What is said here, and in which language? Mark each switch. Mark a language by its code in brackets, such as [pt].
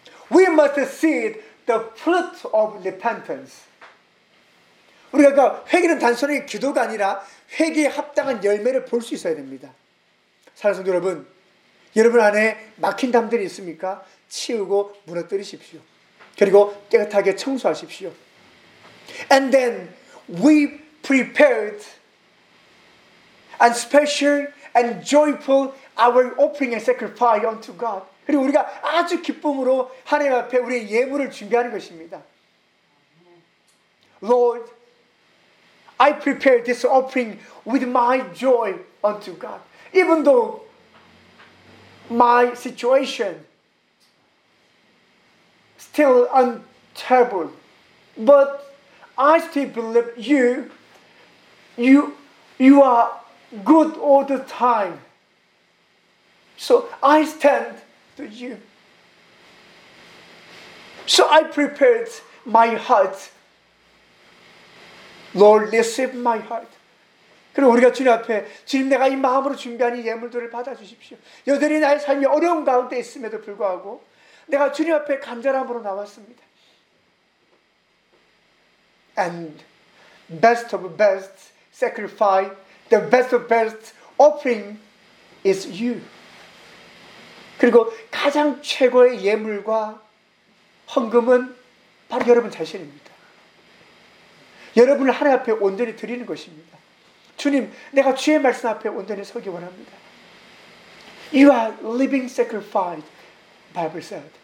[en] We must see the fruit of repentance. [ko] 우리가 그러니까 회개는 단순하게 기도가 아니라 회개에 합당한 열매를 볼 수 있어야 됩니다. 사랑하는 여러분, 여러분 안에 막힌 담들이 있습니까? 치우고 무너뜨리십시오. 그리고 깨끗하게 청소하십시오. [en] And then we prepared and special and joyful our offering and sacrifice unto God. [ko] 그리고 우리가 아주 기쁨으로 하나님 앞에 우리의 예물을 준비하는 것입니다. [en] Lord, I prepare this offering with my joy unto God. Even though my situation still untroubled, but I still believe you are good all the time. So I stand to you. So I prepared my heart. Lord, receive my heart. [ko] 그리고 우리가 주님 앞에 주님 내가 이 마음으로 준비한 이 예물들을 받아주십시오. 여전히 나의 삶이 어려운 가운데 있음에도 불구하고 내가 주님 앞에 간절함으로 나왔습니다. [en] And best of best sacrifice, the best of best offering is you. [ko] 그리고 가장 최고의 예물과 헌금은 바로 여러분 자신입니다. 여러분을 하나님 앞에 온전히 드리는 것입니다. 주님, 내가 주의 말씀 앞에 온전히 서기 원합니다. [en] You are living sacrifice, Bible said.